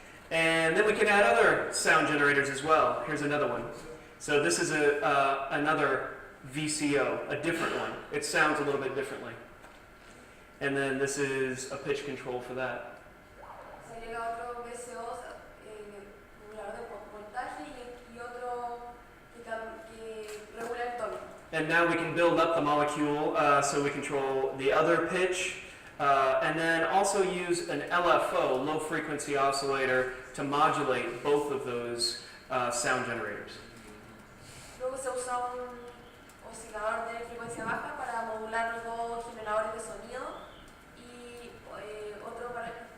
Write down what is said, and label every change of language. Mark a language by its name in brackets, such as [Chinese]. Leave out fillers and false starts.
[English] And then we can add other sound generators as well. Here's another one. So this is another VCO, a different one. It sounds a little bit differently. And then this is a pitch control for that. [Spanish] Se agrega otro VCO, regulador de voltaje y otro que regula el tono. [English] And now we can build up the molecule so we control the other pitch, and then also use an LFO, low frequency oscillator, to modulate both of those sound generators. [Spanish] Luego se usa un oscilador de frecuencia baja para modular los dos generadores de sonido y otro para